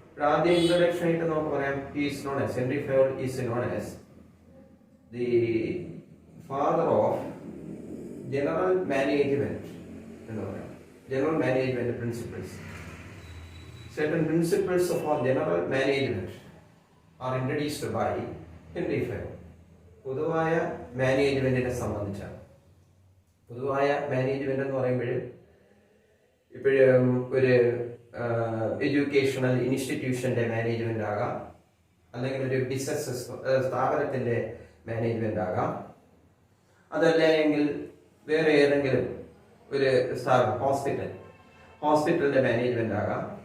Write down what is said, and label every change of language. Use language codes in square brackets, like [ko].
[ml] ആദ്യം ഇൻട്രൊഡക്ഷൻ ആയിട്ട് നമുക്ക് പറയാം. [en] Henry Fayol is known as the father of general management [ml] എന്ന് പറയാം. [en] General management principles. Certain principles of our general management are introduced by Henry Fayol. [ml] പൊതുവായ മാനേജ്മെന്റിനെ സംബന്ധിച്ചാണ്. പൊതുവായ മാനേജ്മെന്റ് എന്ന് പറയുമ്പോൾ ഇപ്പോഴും ഒരു എഡ്യൂക്കേഷണൽ ഇൻസ്റ്റിറ്റ്യൂഷന്റെ മാനേജ്മെന്റ് ആകാം, അല്ലെങ്കിൽ ഒരു ബിസിനസ് സ്ഥാപനത്തിന്റെ മാനേജ്മെന്റ് ആകാം, അതല്ലെങ്കിൽ വേറെ ഏതെങ്കിലും ഒരു സ്ഥാപനം, ഹോസ്പിറ്റലിന്റെ മാനേജ്മെന്റ് ആകാം.